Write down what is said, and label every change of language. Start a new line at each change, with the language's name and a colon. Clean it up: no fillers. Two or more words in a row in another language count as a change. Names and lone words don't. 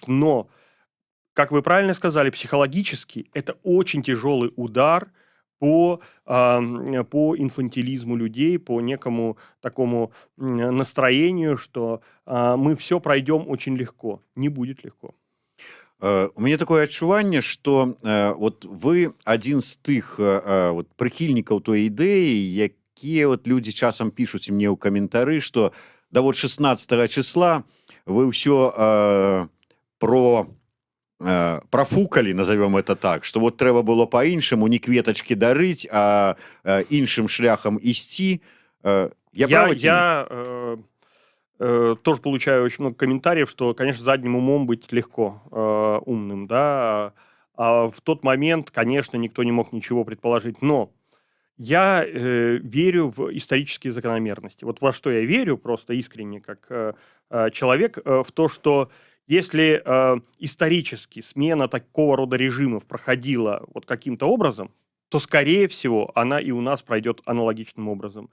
Russian: Но, как вы правильно сказали, психологически это очень тяжелый удар по инфантилизму людей, по некому такому настроению, что мы все пройдем очень легко. Не будет легко.
Belarusian: У мяне такое адчуванне, што вот вы адзін з тых вот прыхільнікаў той ідэі, якія вот людзі часам пішуць мне ў каментары, што да вот 16 числа вы ўсё профукалі,
Russian: назовем это так,
Belarusian: што вот трэба было па-іншаму не кветачкі дарыць, а іншым шляхам ісці. Я правы ці не?
Russian: Тоже получаю очень много комментариев, что, конечно, задним умом быть легко умным, да, а в тот момент, конечно, никто не мог ничего предположить, но я верю в исторические закономерности. Вот во что я верю просто искренне, как человек, в то, что если исторически смена такого рода режимов проходила вот каким-то образом, то, скорее всего, она и у нас пройдет аналогичным образом.